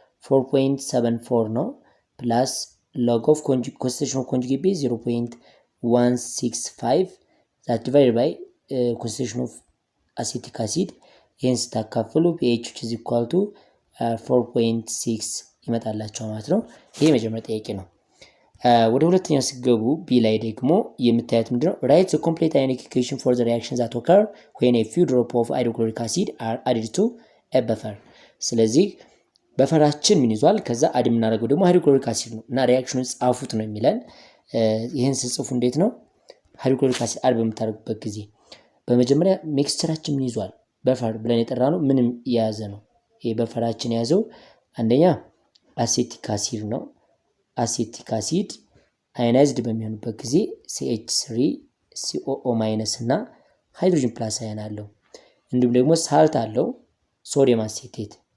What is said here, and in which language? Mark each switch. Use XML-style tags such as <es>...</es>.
<am>4.74 ነው ፕላስ</am> <en>log of concentration of conjugate base 0.165 that divided by concentration of acetic acid</en> <am>ይህን ስታካፍሉ</am> <en>pH is equal to 4.6</en> <am>ይመጣላቸው ማለት ነው። ይሄ መጀመሪያ ጥያቄ ነው። ወደ ሁለተኛው ሲገቡ ቢ ላይ ደግሞ የምታዩት ምንድነው?</am> <en>write the complete ionic equation for the reactions that occur when a few drops of hydrochloric acid are added to a buffer።</en> <am>ስለዚህ በፈራችን ምን ይዟል? ከዛ አድ የምናደርገው ደግሞ ሃይድሮክሎሪክ አሲድ ነው እና ሪአክሽኑን ጻፉት ነው የሚለን። ይህን ስጽፉ እንዴት ነው ሃይድሮክሎሪክ አሲድ አድ በምታደርጉበት ጊዜ በመጀመሪያ ሜክስቸራችን ምን ይዟል? በፈር ብለን የጠራ ነው ምንም የያዘ ነው። ይሄ በፈራችን የያዘው አንደኛ አሴቲክ አሲድ ነው። አሴቲክ አሲድ አዮናይዝድ በሚሆንበት ጊዜ CH3COO ማይነስ እና ሃይድሮጅን ፕላስ አየን አለው። እንዲሁም ደግሞ ሳልት አለው ሶዲየም አሴቴት</am>